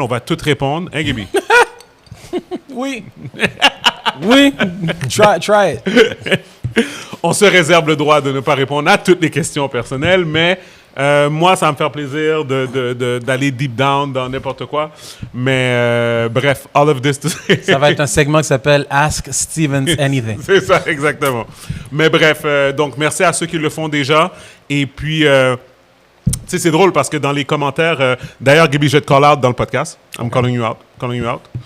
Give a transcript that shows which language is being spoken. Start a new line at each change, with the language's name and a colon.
French: On va toutes répondre. Hein, Gaby? Oui. Oui.
English: Try it.
French: On se réserve le droit de ne pas répondre à toutes les questions personnelles, mais moi, ça va me faire plaisir d'aller
English: deep down
French: dans n'importe quoi. Mais bref,
English: all of this to say...
French: Ça va être un segment qui s'appelle Ask Stevens Anything. C'est ça, exactement. Mais bref, donc merci à ceux qui le font déjà. Et puis, tu sais, c'est drôle parce que dans les commentaires... D'ailleurs, Gaby, je vais te call out dans le podcast.
English: I'm calling you out. Calling you out.